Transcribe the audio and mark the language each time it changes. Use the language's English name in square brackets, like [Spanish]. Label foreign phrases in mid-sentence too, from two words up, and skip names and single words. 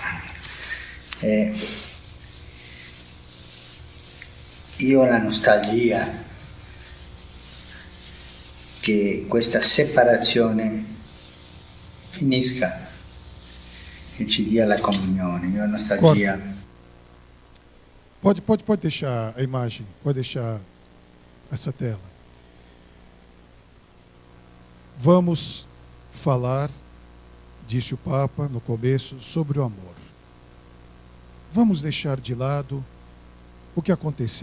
[Italian] Io ho la nostalgia che questa separazione finisca e ci dia la comunione. Io ho nostalgia. [Portuguese] Pode deixar a imagem, pode deixar essa tela. Vamos falar, disse o Papa no começo, sobre o amor. Vamos deixar de lado o que aconteceu.